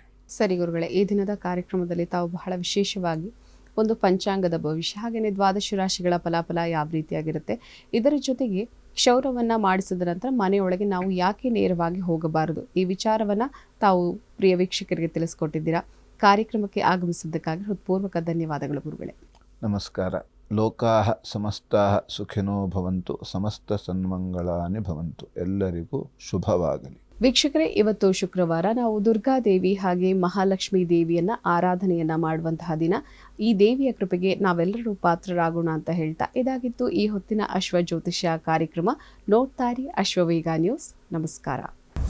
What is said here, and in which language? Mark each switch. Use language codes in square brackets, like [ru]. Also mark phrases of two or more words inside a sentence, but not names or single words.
[kn] ಸರಿ ಗುರುಗಳೇ, ಈ ದಿನದ ಕಾರ್ಯಕ್ರಮದಲ್ಲಿ ತಾವು ಬಹಳ ವಿಶೇಷವಾಗಿ ಒಂದು ಪಂಚಾಂಗದ ಭವಿಷ್ಯ ಹಾಗೆಯೇ 12 ರಾಶಿಗಳ ಫಲಾಫಲ ಯಾವ ರೀತಿಯಾಗಿರುತ್ತೆ, ಇದರ ಜೊತೆಗೆ ಕ್ಷೌರವನ್ನು ಮಾಡಿಸಿದ ನಂತರ ಮನೆಯೊಳಗೆ ನಾವು ಯಾಕೆ ನೇರವಾಗಿ ಹೋಗಬಾರದು, ಈ ವಿಚಾರವನ್ನು ತಾವು ಪ್ರಿಯ ವೀಕ್ಷಕರಿಗೆ ತಿಳಿಸ್ಕೊಟ್ಟಿದ್ದೀರಾ. ಕಾರ್ಯಕ್ರಮಕ್ಕೆ ಆಗಮಿಸಿದ್ದಕ್ಕಾಗಿ ಹೃತ್ಪೂರ್ವಕ ಧನ್ಯವಾದಗಳು ಗುರುಗಳೇ. [sa] ನಮಸ್ಕಾರ. ಲೋಕಾಹ ಸಮಸ್ತಾಹ ಸುಖಿನೋ ಭವಂತು, ಸಮಸ್ತ ಸನ್ಮಂಗಳಾನಿ ಭವಂತು. [kn] ಎಲ್ಲರಿಗೂ ಶುಭವಾಗಲಿ. ವೀಕ್ಷಕರೇ, ಇವತ್ತು ಶುಕ್ರವಾರ ನಾವು ದುರ್ಗಾದೇವಿ ಹಾಗೆ ಮಹಾಲಕ್ಷ್ಮೀ ದೇವಿಯನ್ನ ಆರಾಧನೆಯನ್ನ ಮಾಡುವಂತಹ ದಿನ. ಈ ದೇವಿಯ ಕೃಪೆಗೆ ನಾವೆಲ್ಲರೂ ಪಾತ್ರರಾಗೋಣ ಅಂತ ಹೇಳ್ತಾ ಇದಾಗಿತ್ತು ಈ ಹೊತ್ತಿನ ಅಶ್ವ ಜ್ಯೋತಿಷ್ಯ ಕಾರ್ಯಕ್ರಮ. ನೋಡ್ತಾರಿ ಅಶ್ವವೇಗ ನ್ಯೂಸ್. ನಮಸ್ಕಾರ.